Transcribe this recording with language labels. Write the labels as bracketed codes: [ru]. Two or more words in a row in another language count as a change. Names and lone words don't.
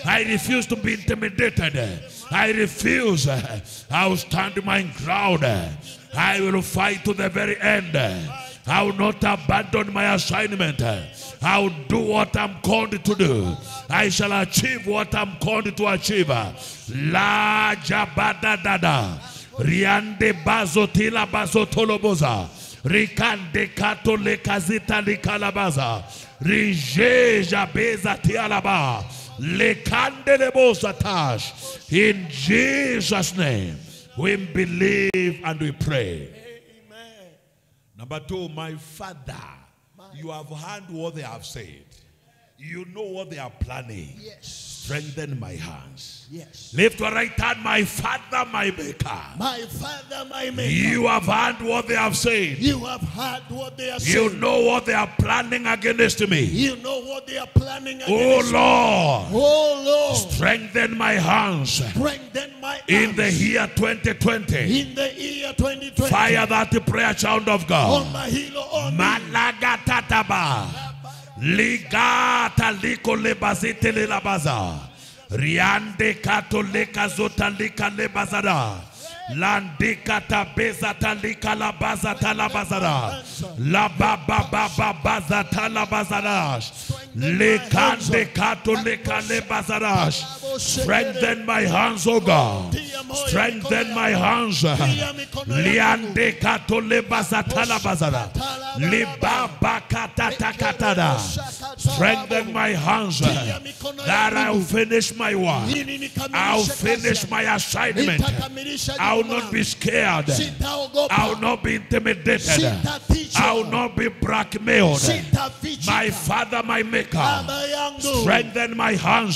[en] I refuse to be intimidated. I refuse. I will stand my ground. I will fight to the very end. I will not abandon my assignment. I will do what I'm called to do. I shall achieve what I'm called to achieve. La jabada dada. Riande bazotila bazotoloboza. Rikande kato le kazita li kalabaza. Rije jabeza tialaba. Le kande lebosa tash. In Jesus' name, we believe and we pray. Amen. Number 2, my Father, you have heard what they have said. You know what they are planning. Yes. Strengthen my hands. Yes. Lift your right hand, my Father, my Maker. My Father, my Maker. You have heard what they have said. You have heard what they are You saying. know what they are planning against me. You know what they are planning Oh against me. Lord, Oh Lord. strengthen my hands. Strengthen my In the arms. year 2020, In the year 2020. fire that prayer, child of God. On my hilo on me. Malagatataba. Ligata liko lebazite le labaza. Riande kato leka zota lika lebazada. Landika tabeza talika labaza talabazada. La baba baba baza talabazadash. Lekande kato leka lebazadash. Strengthen my hands, O God. Strengthen my hands. Liande kato lebaza talabazada. Libaba katata katada. Strengthen my hands that I will finish my work. I will finish my assignment. I will not be scared. I will not be intimidated. I will not be blackmailed. My Father, my Maker, strengthen my hands.